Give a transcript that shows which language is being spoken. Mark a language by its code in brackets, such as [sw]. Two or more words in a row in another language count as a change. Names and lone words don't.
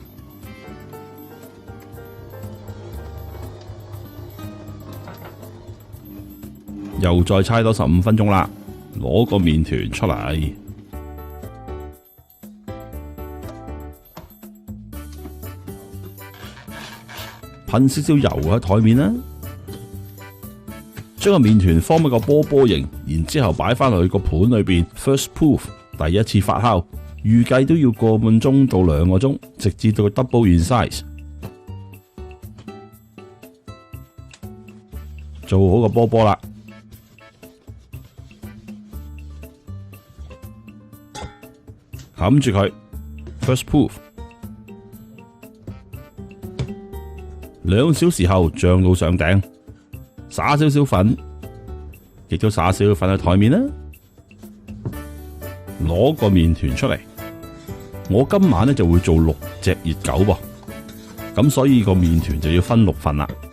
[yue] 又再搓多15分鐘啦，攞個麵團出嚟，噴少少油喺台面啦。將個麵團form一個波波形，然之後擺翻落去個盤裏邊 ， [en] first proof [yue] 第一次發酵，預計都要個半鐘到2個鐘，直至到 [en] double in size。 [yue] 做好個波波啦，冚住佢 ， [en] first proof。 [yue] 2小時後漲到上頂。灑少少粉，亦都灑少少粉喺台面啦。攞個麵團出嚟，我今晚咧就會做6隻熱狗噃，咁所以個麵團就要分6份啦。